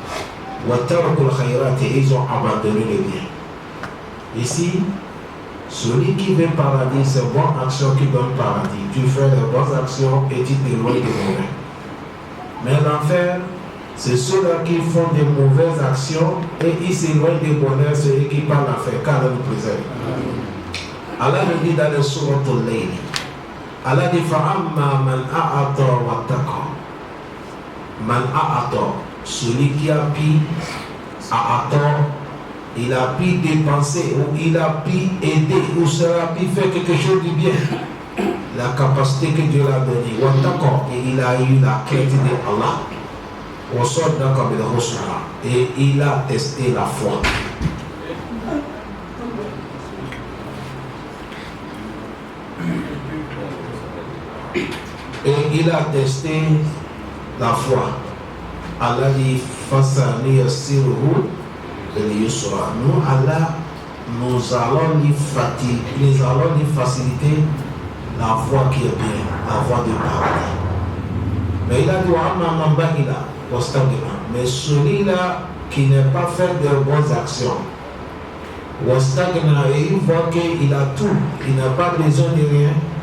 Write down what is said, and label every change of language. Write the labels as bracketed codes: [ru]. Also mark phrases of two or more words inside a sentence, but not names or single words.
[fr] Et ils ont abandonné le bien. Ici, celui qui veut paradis, c'est bonne action qui donne paradis. Tu fais les bonnes actions et tu t'éloignes des mauvais. Mais l'enfer, C'est ceux-là qui font des mauvaises actions et ils s'éloignent du bonheur, ceux qui parlent à faire, car nous préserve. Allah nous dit dans le sourate Al-Layl, Allah dit [ar] فأما من أعطى واتقى. من أعطى, [fr] celui qui a pu a'ata, il a pu dépenser ou il a pu aider ou cela a pu faire quelque chose de bien. La capacité que Dieu l'a donnée. [ar] واتقى, [fr] et il a eu la crainte de Allah. [ar] وصدق بالحسنى, [fr] et il a testé la foi. Et il a testé la foi. Allah dit [ar] فسنيسره لليسرى. [fr] Nous, Allah, nous allons lui faciliter la voie qui est bien, la voie du paradis. Mais il a dit [ar] وأما من بخل واستغنى. [fr] Mais celui-là qui n'a pas fait de bonnes actions, wastagna, et il voit qu'il a tout, il n'a pas besoin de rien.